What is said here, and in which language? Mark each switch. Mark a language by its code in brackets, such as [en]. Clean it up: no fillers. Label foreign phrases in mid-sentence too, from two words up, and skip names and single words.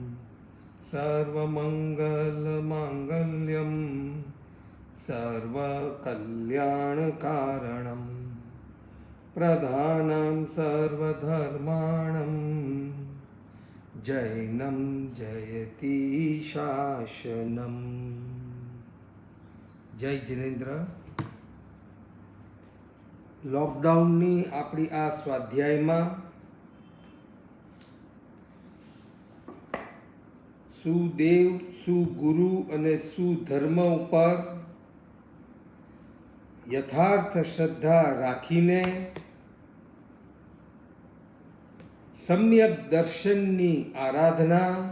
[sa] सर्वमङ्गलमाङ्गल्यं सर्वकल्याणकारणं, प्रधानं सर्वधर्माणं, जैनं जयति शासनम्। जय जिनेन्द्र। [gu] लॉकडाउननी આપણી આ સ્વાધ્યાયમાં સુદેવ, સુગુરુ અને સુધર્મ ઉપર યથાર્થ શ્રદ્ધા રાખીને સમ્યક દર્શનની આરાધના